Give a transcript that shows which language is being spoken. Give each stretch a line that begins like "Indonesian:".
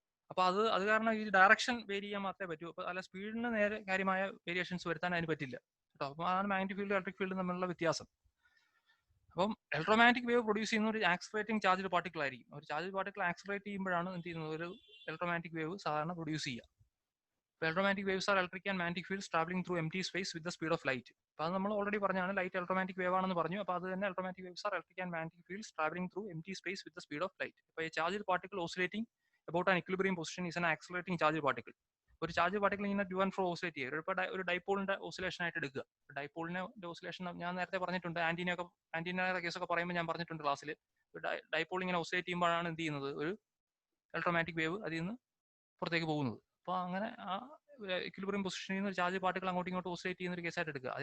Malayalam: അപ്പൊ അത് കാരണം ഈ ഡയറക്ഷൻ വേരി ചെയ്യാൻ മാത്രമേ പറ്റൂ. അപ്പൊ അല്ല സ്പീഡിന് നേരെ കാര്യമായ വേരിയേഷൻസ് വരുത്താൻ അതിന് പറ്റില്ല കേട്ടോ. അപ്പൊ അതാണ് മാഗ്നറ്റിക് ഫീൽഡ് ഇലക്ട്രിക് ഫീൽഡ് തമ്മിലുള്ള വ്യത്യാസം. അപ്പം ഇലക്ട്രോമാഗ്നറ്റിക് വേവ് പ്രൊഡ്യൂസ് ചെയ്യുന്ന ഒരു ആക്സലറേറ്റിംഗ് ചാർജ് പാർട്ടിക്കിൾ ആയിരിക്കും. ഒരു ചാർജ് പാർട്ടിക്കിൾ ആക്സലറേറ്റ് ചെയ്യുമ്പോഴാണ് എന്ത് ചെയ്യുന്നത്, ഒരു ഇലക്ട്രോമാഗ്നറ്റിക് വേവ് സാധാരണ പ്രൊഡ്യൂസ് ചെയ്യുക.
English: Electromagnetic waves are electric and magnetic fields traveling through empty space with the speed of light.
Malayalam: അപ്പോൾ അത് നമ്മൾ ഓൾറെഡി പറഞ്ഞാണ് ലൈറ്റ് ഇലക്ട്രോമാഗ്നെറ്റിക് വേവ് ആണെന്ന് പറഞ്ഞു. അപ്പോൾ അത് തന്നെ
English: Electromagnetic waves are electric and magnetic fields travelling through empty space with the speed of light. അപ്പോൾ charge particle oscillating about an equilibrium position is an accelerating charge particle.
Malayalam: ഒരു charge particle ഇങ്ങനെ two and fro oscillate ചെയ്യുക. ഒരു ഡൈപോളിന്റെ oscillation ആയിട്ട് എടുക്കുക. ഡൈപോളിന്റെ oscillation ഞാൻ നേരത്തെ പറഞ്ഞിട്ടുണ്ട്. ആന്റീനയുടെ കേസൊക്കെ പറയുമ്പോൾ ഞാൻ പറഞ്ഞിട്ടുണ്ട് ക്ലാസ്സിൽ. ഡൈപോൾ ഇങ്ങനെ ഓസിലേറ്റ് ചെയ്യുമ്പോഴാണ് എന്ത് ചെയ്യുന്നത്, ഒരു ഇലക്ട്രോമാഗ്നെറ്റിക് വേവ് അതിൽ നിന്ന് പുറത്തേക്ക് പോകുന്നത്. അപ്പോൾ അങ്ങനെ ആ ഇക്വിലിബ്രിയം പൊസിഷനിൽ നിന്ന് ചാർജ് പാർട്ടിക്കിൾ അങ്ങോട്ടും ഇങ്ങോട്ടും ഓസിലേറ്റ് ചെയ്യുന്ന ഒരു കേസായിട്ട് എടുക്കുക.